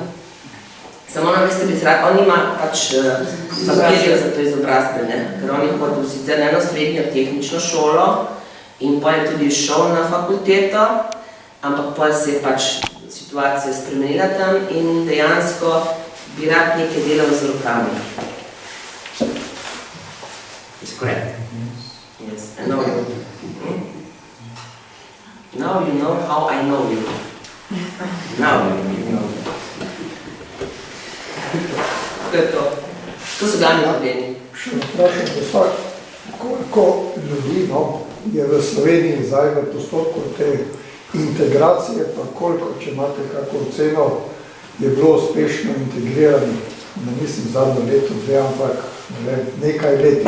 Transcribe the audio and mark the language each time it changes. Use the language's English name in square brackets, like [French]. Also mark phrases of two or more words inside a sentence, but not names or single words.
[Slovenian] Samo na veste bi se rad, on ima pač papirjev za to izobrazbe, ne? Ker on je hodil sicer na eno srednjo tehnično šolo in pa je tudi šel na fakulteto, ampak pa se je pač situacija spremenila tam in dejansko bi rad nekaj delal z rokami. [English] Is correct? Yes, I know you. Now you know how I know you. Now you know. [Slovenian] To je to. To so glavni problemi. Še vprašam, gospod, koliko ljudi je v Sloveniji zdaj v postopku te integracije, pa koliko, če imate kako oceno, je bilo uspešno integrirani, ne mislim zadnjo leto, dve, ampak nekaj leti.